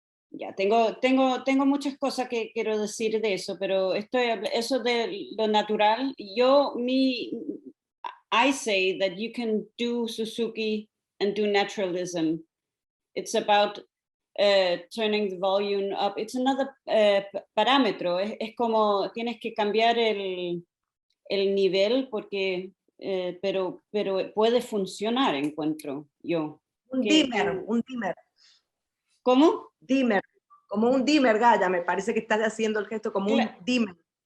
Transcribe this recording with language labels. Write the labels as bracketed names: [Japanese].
[Spanish] Ya, tengo muchas cosas que quiero decir de eso, pero eso de lo natural, [English] I say that you can do Suzuki and do naturalism. It's about turning the volume up. It's another parámetro. [Spanish] Es como tienes que cambiar el nivel, porque, pero puede funcionar, encuentro yo. Un dimmer. ¿Cómo? Dimmer, como un dimmer, Gaia, me parece que estás haciendo el gesto como un dimmer.